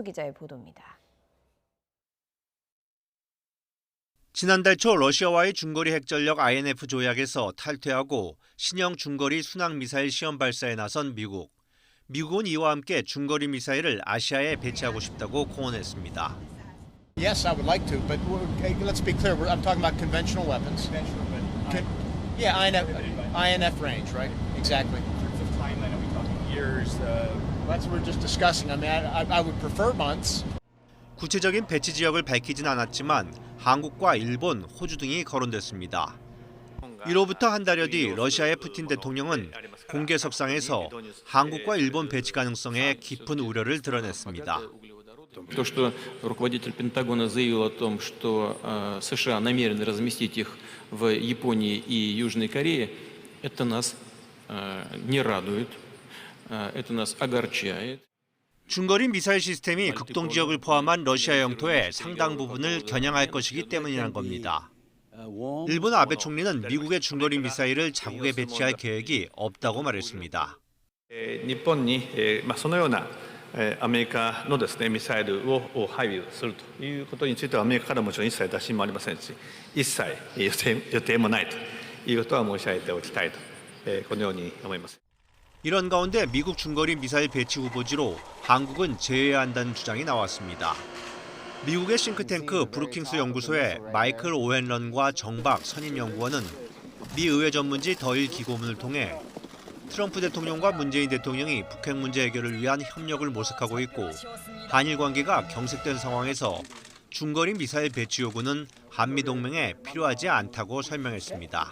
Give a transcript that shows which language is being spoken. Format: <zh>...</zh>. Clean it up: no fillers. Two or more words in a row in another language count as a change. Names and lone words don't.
<ko>이종수 기자의 보도입니다. 지난달 초 러시아와의 중거리 핵전력 INF 조약에서 탈퇴하고 신형 중거리 순항미사일 시험 발사에 나선 미국. 미국은 이와 함께 중거리 미사일을 아시아에 배치하고 싶다고 공언했습니다.</ko> <en>Yes, I would like to, but let's be clear. I'm talking about conventional weapons. Yeah, INF range, right? Exactly. In terms of timeline, are we talking years? That's what we're just discussing. I mean, I would prefer months.</en> <ko>구체적인 배치 지역을 밝히진 않았지만 한국과 일본, 호주 등이 거론됐습니다. 이로부터 한 달여 뒤 러시아의 푸틴 대통령은 공개석상에서 한국과 일본 배치 가능성에 깊은 우려를 드러냈습니다.</ko> <ru>То, что руководитель Пентагона заявил о том, что США намерены разместить их в Японии и Южной Корее, это нас не радует, это нас огорчает.</ru> <ko>중거리 미사일 시스템이 극동 지역을 포함한 러시아 영토의 상당 부분을 겨냥할 것이기 때문이란 겁니다. 일본 아베 총리는 미국의 중거리 미사일을 자국에 배치할 계획이 없다고 말했습니다.</ko> <ja>日本にそのようなアメリカのですねミサイルを配備するということについてはアメリカからもちろん一切打診もありませんし、一切予定もないということは申し上げておきたいとこのように思います。</ja> <ko>이런 가운데 미국 중거리 미사일 배치 후보지로 한국은 제외해야 한다는 주장이 나왔습니다. 미국의 싱크탱크 브루킹스 연구소의 마이클 오헨런과 정박 선임연구원은 미 의회 전문지 더일 기고문을 통해 트럼프 대통령과 문재인 대통령이 북핵 문제 해결을 위한 협력을 모색하고 있고 한일 관계가 경색된 상황에서 중거리 미사일 배치 요구는 한미동맹에 필요하지 않다고 설명했습니다.</ko>